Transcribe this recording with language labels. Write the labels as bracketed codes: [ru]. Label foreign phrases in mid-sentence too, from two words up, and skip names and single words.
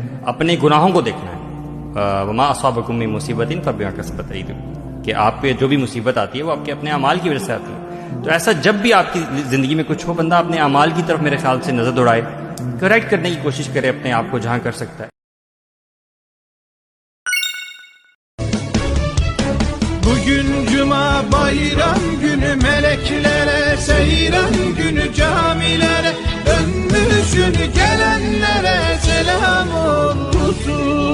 [ur] اپنے گناہوں کو دیکھنا ہے۔ [ar] وما اصابکم من مصیبت فبما کسبت ایدیکم، [ur] کہ آپ پہ جو بھی مصیبت آتی ہے وہ آپ کے اپنے اعمال کی وجہ سے آتی ہے۔ تو ایسا جب بھی آپ کی زندگی میں کچھ ہو، بندہ اپنے اعمال کی طرف میرے خیال سے نظر دوڑائے، کریکٹ کرنے کی کوشش کرے اپنے آپ کو جہاں کر سکتا ہے۔ [tr] Bugün cuma bayram günü, meleklere seyran günü, camilere dönmüşün, gelenlere selam olsun.